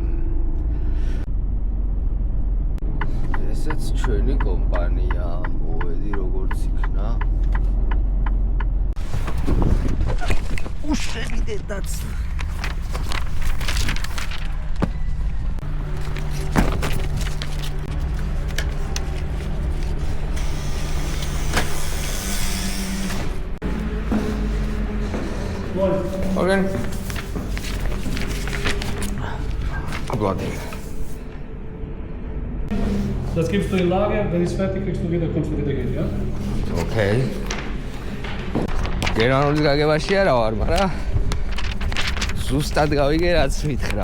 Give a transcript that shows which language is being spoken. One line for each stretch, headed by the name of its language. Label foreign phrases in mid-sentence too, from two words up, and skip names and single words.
Georgian: ესეც ჩვენი კომპანია, მოვედი როგორც იქნა. უშევიდე დაცვა.
German: Okay. Abladen. Das gibst du in Lager, wenn es fertig kriegst du wieder, kommst du wieder gehen, ja? Okay.
Georgian: გერმანული გაგებაში არა ვარ, მაგრამ ზუსტად გავიგე რაც მითხრა.